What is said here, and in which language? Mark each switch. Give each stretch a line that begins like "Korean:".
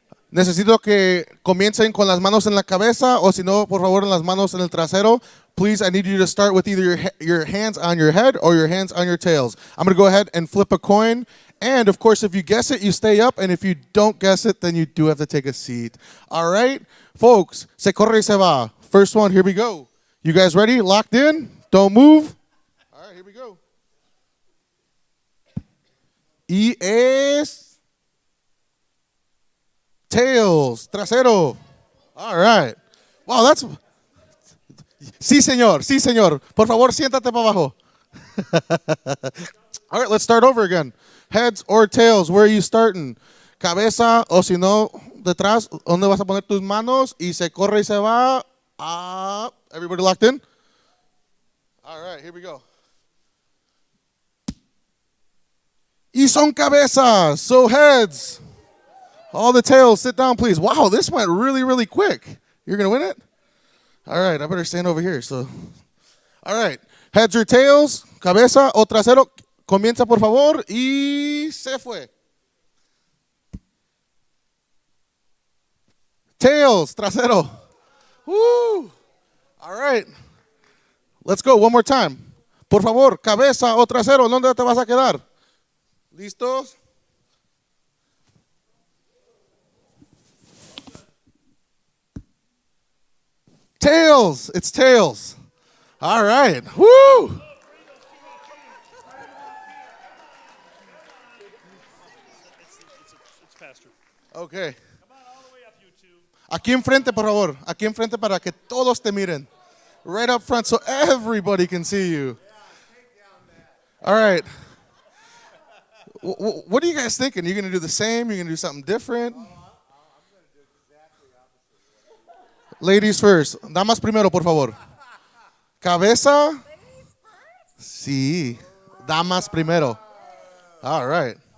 Spanish: Necesito que comiencen con las manos en la cabeza, o si no, por favor, en las manos en el trasero.
English: Please, I need you to start with either your hands on your head or your hands on your tails. I'm going to go ahead and flip a coin. And, of course, if you guess it, you stay up. And if you don't guess it, then you do have to take a seat. All right? Folks,
Spanish: se corre y se va.
English: First one, here we go. You guys ready? Locked in? Don't move. All right, here we go.
Spanish: Y es...
English: tails, trasero. All right. Wow, that's...
Spanish: Sí, señor. Sí, señor. Por favor, siéntate para abajo.
English: All right, let's start over again. Heads or tails, where are you starting?
Spanish: Cabeza, o si no, detrás, ¿dónde vas a poner tus manos? Y se corre y se va.
English: Everybody locked in? All right, here we go.
Spanish: Y son cabezas,
English: so heads. All the tails, sit down, please. Wow, this went really, really quick. You're going to win it? All right, I better stand over here. So, all right, heads or tails,
Spanish: cabeza o trasero. Comienza, por favor, y se fue.
English: Tails, trasero. Woo. All right. Let's go one more time.
Spanish: Por favor, cabeza o trasero, ¿dónde te vas a quedar? ¿Listos?
English: Tails. It's tails. All right. Woo. Okay.
Spanish: Aquí enfrente, por favor. Aquí enfrente para que todos te miren.
English: Right up front so everybody can see you. All right. What are you guys thinking? Are you going to do the same? You're going to do something different? Ladies first.
Spanish: Damas primero, por favor. Cabeza. Sí. Damas primero.
English: All right.